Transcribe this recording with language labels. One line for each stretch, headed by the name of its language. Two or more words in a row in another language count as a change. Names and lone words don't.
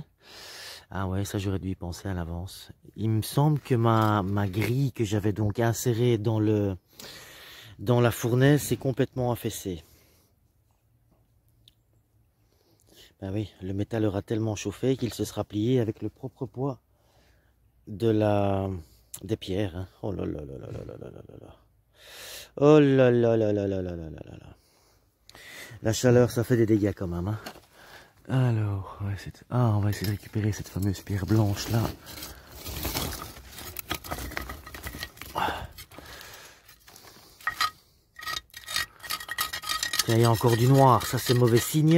French: Ah ouais, ça j'aurais dû y penser à l'avance. Il me semble que ma grille que j'avais donc insérée dans la fournaise est complètement affaissée. Ben oui, le métal aura tellement chauffé qu'il se sera plié avec le propre poids des pierres. Hein. Oh là là là là là là là là. Oh là là là là là là là là là. La chaleur, ça fait des dégâts quand même. Hein. Alors, on va essayer de récupérer cette fameuse pierre blanche là. Tiens, il y a encore du noir, ça c'est mauvais signe.